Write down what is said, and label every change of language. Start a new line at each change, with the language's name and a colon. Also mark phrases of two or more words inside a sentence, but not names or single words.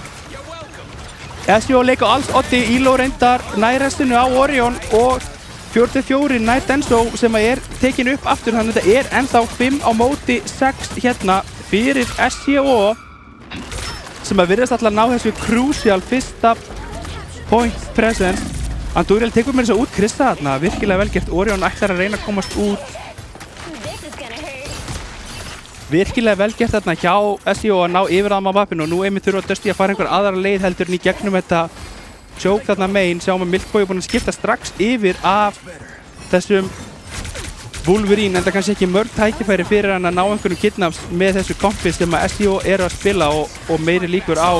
Icelandic: SJO leik á alls oddi, Íló reyndar nærestinu á Orion og 44 nær Denso sem er tekin upp aftur, þannig að þetta er ennþá 5 á móti 6 hérna fyrir SJO sem að virðast alltaf að ná þessu crucial fyrsta
English: point presence.
Icelandic: Andúriel tekur mér þess að út Krista þarna, virkilega vel gert. Orion ætlar að reyna að komast út,
English: This is gonna hurt.
Icelandic: virkilega vel gert þarna hjá SJO að ná yfir það á mappinu og nú einmitt þurfa Dusty að fara einhver aðra leið heldur en í gegnum þetta choke þarna megin. Sjáum að Milkboy er búinn að skipta strax yfir af þessum Wolverine, en það kannski ekki mörg tækifæri fyrir hann að ná einhverjum kidnaps með þessu kompi sem að SJO eru að spila og meiri líkur á.